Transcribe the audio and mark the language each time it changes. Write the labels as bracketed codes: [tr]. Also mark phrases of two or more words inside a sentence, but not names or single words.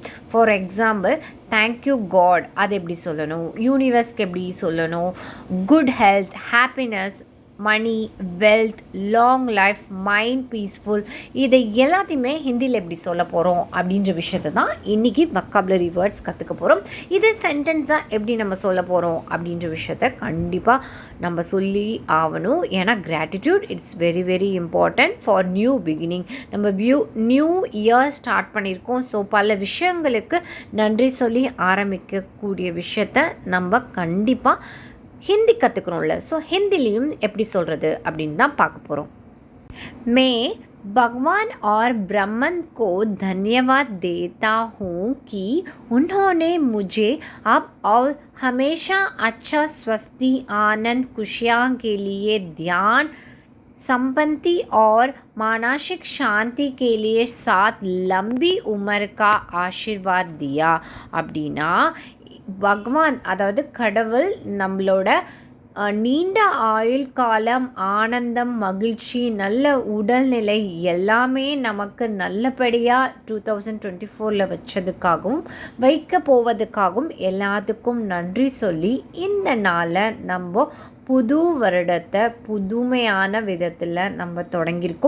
[en] for example, thank you God [ta] அது எப்படி சொல்லணும், யூனிவர்ஸ்க்கு எப்படி சொல்லணும், [en] good health, happiness, money, wealth, long life, mind peaceful, [ta] இதை எல்லாத்தையுமே ஹிந்தியில் எப்படி சொல்ல போகிறோம் அப்படின்ற விஷயத்தை தான் இன்றைக்கி [en] vocabulary words [ta] கற்றுக்க போகிறோம். இது சென்டென்ஸாக எப்படி நம்ம சொல்ல போகிறோம் அப்படின்ற விஷயத்த கண்டிப்பாக நம்ம சொல்லி ஆகணும். [en] ஏன்னா gratitude it's very very important for new beginning. [ta] நம்ம [en] new year start [ta] பண்ணியிருக்கோம். ஸோ பல விஷயங்களுக்கு நன்றி சொல்லி ஆரம்பிக்கக்கூடிய விஷயத்த நம்ம கண்டிப்பாக ஹிந்தி கற்றுக்குறோம்ல. ஸோ ஹிந்திலையும் எப்படி சொல்கிறது அப்படின்னு தான் பார்க்க போகிறோம். [hi] மே भगवान और ब्रह्मन को धन्यवाद देता हूँ कि उन्होंने मुझे अब और हमेशा अच्छा स्वस्थी आनंद खुशियाँ के लिए ध्यान संपत्ति और मानसिक शांति के लिए साथ लंबी उम्र का आशीर्वाद दिया [ta] அப்படின்னா பகவான் அதாவது கடவுள் நம்மளோட நீண்ட ஆயுள் காலம், ஆனந்தம், மகிழ்ச்சி, நல்ல உடல்நிலை எல்லாமே நமக்கு நல்லபடியாக 2024 வச்சதுக்காகவும் வைக்க போவதுக்காகவும் எல்லாத்துக்கும் நன்றி சொல்லி இந்த நாளை நம்ம புது வருடத்தை புதுமையான விதத்தில் நம்ம தொடங்கியிருக்கோம்.